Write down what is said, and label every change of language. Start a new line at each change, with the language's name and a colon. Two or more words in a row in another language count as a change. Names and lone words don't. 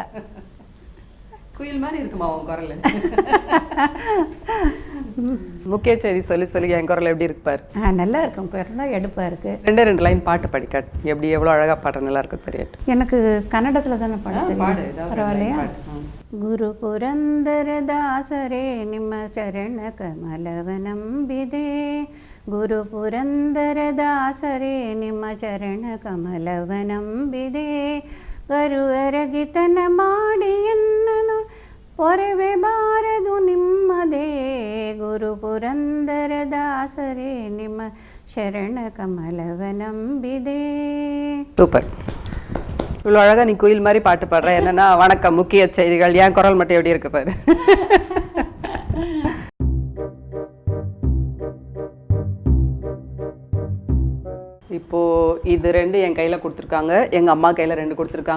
Tamil: குயில் மாதிரி இருக்குமா உன் குரல்? முக்கிய செய்தி சொல்லி சொல்லி என் குரல் எப்படி இருப்பார்? நல்லா இருக்கும், குரல் தான் எடுப்பாக இருக்குது. 2 லைன் பாட்டு படிக்காட். எப்படி எவ்வளோ அழகாக பாடுற நல்லா இருக்கும் தெரியாது. எனக்கு கன்னடத்தில் தானே பாடு. பரவாயில்லையா?
Kannada: ಗುರು ಪುರಂದರದಾಸರೇ ನಿಮ್ಮ ಚರಣ ಕಮಲವನಂಬಿದೆ. ಗುರು ಪುರಂದರದಾಸರೇ ನಿಮ್ಮ ಚರಣ ಕಮಲವನಂಬಿದೆ. ಗರುವರಗಿತನ ಮಾಡಿ ಎನ್ನನು ಪೊರವೆ ಬಾರದು ನಿಮ್ಮದೇ. ಗುರು ಪುರಂದರದಾಸರೇ ನಿಮ್ಮ ಶರಣ ಕಮಲವನಂಬಿದೆ.
Tamil: சூப்பர். இவ்வளோ அழகாக நீ குயில் மாதிரி பாட்டு பாடுற. என்னன்னா, வணக்கம், முக்கிய செய்திகள். என் குரல் மட்டும் எப்படி இருக்கு பாரு. இப்போது இது 2 என் கையில் கொடுத்துருக்காங்க, எங்கள் அம்மா கையில் 2 கொடுத்துருக்காங்க.